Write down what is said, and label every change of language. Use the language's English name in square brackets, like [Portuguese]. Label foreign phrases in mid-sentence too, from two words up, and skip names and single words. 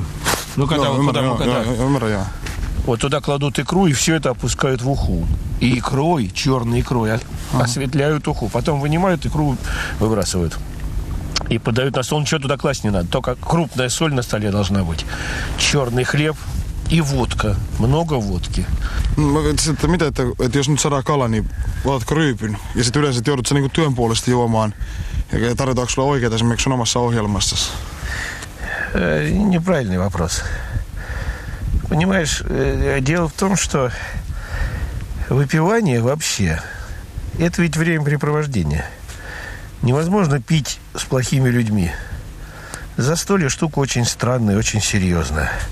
[Russian] Ну, когда вот туда кладут икру, и все это опускают в уху. И икрой, черной икрой, осветляют уху. Потом вынимают икру, выбрасывают. И подают на стол. Ничего туда класть не надо. Только крупная соль на столе должна быть. Черный хлеб и водка. Много водки. [Finnish] Mitä, että jos nyt saadaan kala, niin laitatko ryypyn? Ja sitten yleensä joudut sä niinku työn puolesta juomaan. Ja tarjotaanko sulla oikeita esimerkiksi sun omassa ohjelmassasi? [Russian] Неправильный вопрос. Понимаешь, дело в том, что выпивание вообще – это ведь времяпрепровождение. Невозможно пить с плохими людьми. Застолье штука очень странная, очень серьезная.